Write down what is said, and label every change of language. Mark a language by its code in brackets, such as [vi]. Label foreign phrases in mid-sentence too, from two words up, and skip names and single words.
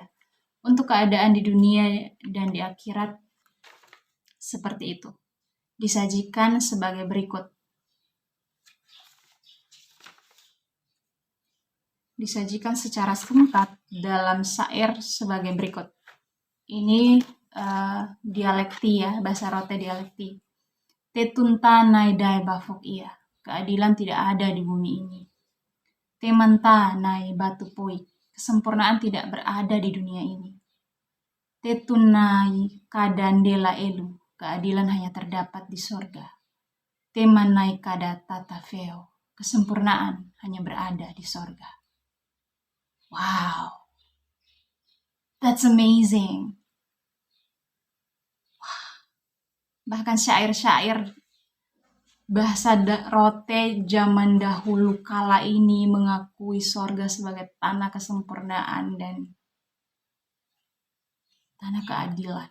[id] Untuk keadaan di dunia dan di akhirat seperti itu. Disajikan sebagai berikut. Disajikan secara singkat dalam syair sebagai berikut. Ini dialekti ya, bahasa Rote dialekti. [twu] Tetunta naidai bafok iya. [id] Keadilan tidak ada di bumi ini. [twu] Temanta nai batu poik. [id] Kesempurnaan tidak berada di dunia ini. [twu] Tetunai kadandela elu. [id] Keadilan hanya terdapat di sorga. [twu] Temanai kada tatafeo. [id] Kesempurnaan hanya berada di sorga. [en] Wow. That's amazing. [id] Bahkan syair-syair bahasa Rote zaman dahulu kala ini mengakui sorga sebagai tanah kesempurnaan dan tanah keadilan.